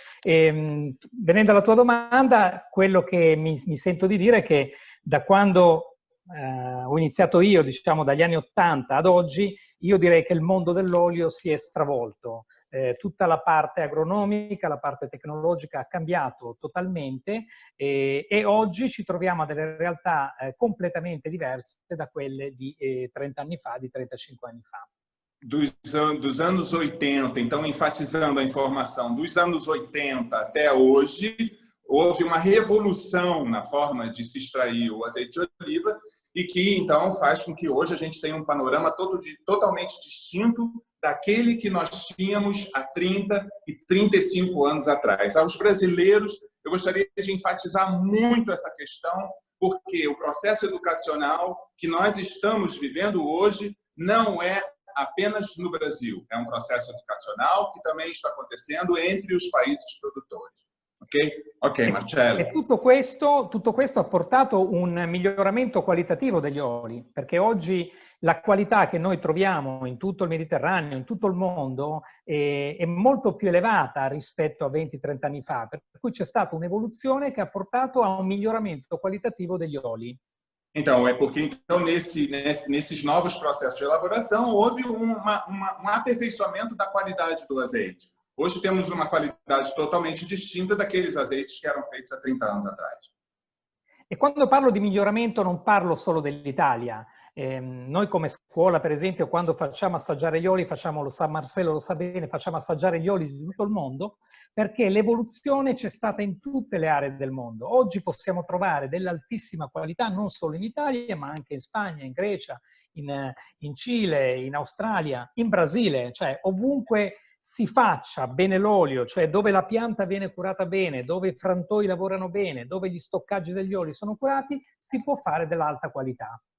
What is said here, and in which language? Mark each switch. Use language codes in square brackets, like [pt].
[it] Venendo alla tua domanda, quello che mi sento di dire è che da quando ho iniziato io, diciamo dagli anni 80 ad oggi, io direi che il mondo dell'olio si è stravolto. Tutta la parte agronomica, la parte tecnologica ha cambiato totalmente e oggi ci troviamo a delle realtà completamente diverse da quelle di 30 anni fa, di 35 anni fa. [pt] Dos anos 80, então enfatizando a informação, dos anos 80 até hoje, houve uma revolução na forma de se extrair o azeite de oliva e que, então, faz com que hoje a gente tenha um panorama totalmente distinto daquele que nós tínhamos há 30 e 35 anos atrás. Aos brasileiros, eu gostaria de enfatizar muito essa questão, porque o processo educacional que nós estamos vivendo hoje não é apenas no Brasil, é um processo educacional que também está acontecendo entre os países produtores. Ok, Marcello. [it] E tutto questo ha portato un miglioramento qualitativo degli oli, perché oggi la qualità che noi troviamo in tutto il Mediterraneo, in tutto il mondo, è molto più elevata rispetto a 20-30 anni fa, per cui c'è stata un'evoluzione che ha portato a un miglioramento qualitativo degli oli. [pt] Então, é porque então, nesses novos processos de elaboração houve um aperfeiçoamento da qualidade do azeite. Hoje temos uma qualidade totalmente distinta daqueles azeites que eram feitos há 30 anos atrás. [it] E quando parlo di miglioramento non parlo solo dell'Italia. Noi come scuola, per esempio, quando facciamo assaggiare gli oli, lo sa Marcello, lo sa bene, facciamo assaggiare gli oli di tutto il mondo, perché l'evoluzione c'è stata in tutte le aree del mondo. Oggi possiamo trovare dell'altissima qualità non solo in Italia, ma anche in Spagna, in Grecia, in Cile, in Australia, in Brasile, cioè ovunque si faccia bene l'olio, cioè dove la pianta viene curata bene, dove i frantoi lavorano bene, dove gli stoccaggi degli oli sono curati, si può fare dell'alta qualità.